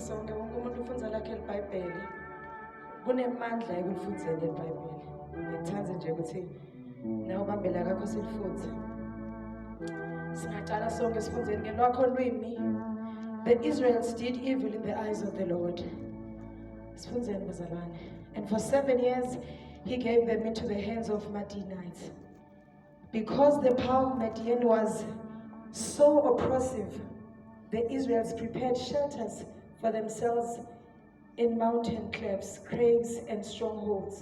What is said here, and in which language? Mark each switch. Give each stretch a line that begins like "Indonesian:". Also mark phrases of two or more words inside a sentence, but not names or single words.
Swati: sonke wonke umuntu ufunza lakhe iBhayibheli kunemandla ekulifundzeni iBhayibheli ngiyathanza nje ukuthi nawe ubambela kakho silifunze singaqala sonke sifundzeni ngelwakho lwimi.
English: The Israelites did evil in the eyes of the Lord.
Swati: Sifundzeni bazalwane.
English: And for 7 years he gave them into the hands of Midianites. Because the power of Midian was so oppressive, the Israelites prepared shelters for themselves in mountain clefts, caves, and strongholds.